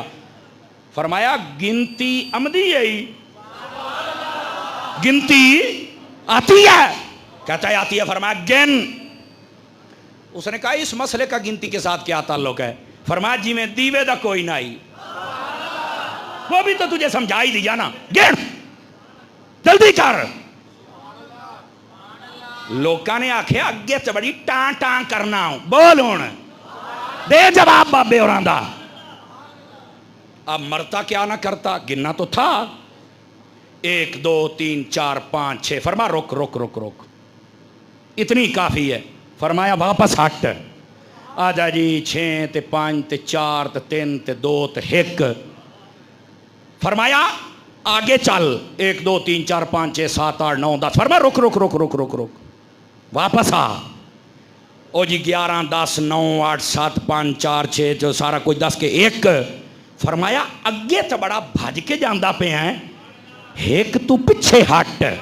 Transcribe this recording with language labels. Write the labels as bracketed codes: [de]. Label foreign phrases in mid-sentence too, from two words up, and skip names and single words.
[ur] فرمایا گنتی عمدی ہے، گنتی آتی ہے؟ کہتا ہے آتی ہے. فرمایا گن. اس نے کہا اس مسئلے کا گنتی کے ساتھ کیا تعلق ہے؟ فرمایا [pa] جی میں دیوے دا کوئی نہ ہی. [ur] وہ بھی تو تجھے سمجھا ہی دیا نا. گن جلدی کر. [pa] لوکاں نے آکھیا اگے تے بڑی ٹان ٹان کرنا ہوں. بول ہن دے جواب بابے ہوراں دا. [ur] اب مرتا کیا نہ کرتا، گننا تو تھا. 1 2 3 4 5 6. فرمایا رک رک رک رک، اتنی کافی ہے. فرمایا واپس ہٹ. [pa] آجا جی 6 تے 5 تے 4 تے 3 تے 2 تے 1. [ur] فرمایا آگے چل. 1 2 3 4 5 6 7 8 9 10. فرمایا رک رک رک رک رک رک، واپس آ. [pa] او جی 11 10 9 8 7 5 4 6 جو سارا کچھ 10 کے 1. فرمایا اگے تو بڑا بھج کے جاندہ پہ ہیں، ایک تو پچھے ہٹ.